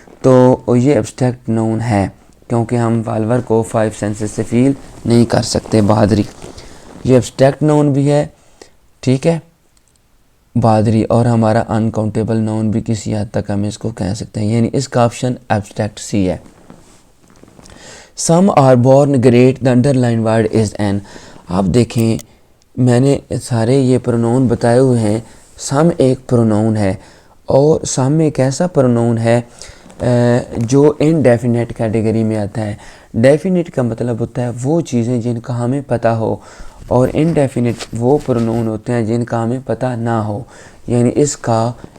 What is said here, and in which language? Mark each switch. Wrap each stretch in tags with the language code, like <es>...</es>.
<ur>تو یہ ایبسٹریکٹ نون ہے کیونکہ ہم والور کو 5 سینسز سے فیل نہیں کر سکتے. بہادری یہ ایبسٹریکٹ نون بھی ہے. ٹھیک ہے, بہادری. اور ہمارا انکاؤنٹیبل نون بھی کسی حد تک ہم اس کو کہہ سکتے ہیں, یعنی اس کا آپشن ایبسٹریکٹ سی ہے.</ur> <en>Some are born great, the underline word is an.</en> <ur>آپ دیکھیں میں نے سارے یہ پرونون بتائے ہوئے ہیں. سم ایک پرونون ہے اور سم ایک ایسا پرونون ہے جو انڈیفینیٹ کیٹیگری میں آتا ہے. ڈیفینیٹ کا مطلب ہوتا ہے وہ چیزیں جن کا ہمیں پتہ ہو, اور انڈیفینیٹ وہ پرونون ہوتے ہیں جن کا ہمیں پتہ نہ ہو. یعنی اس کا</ur>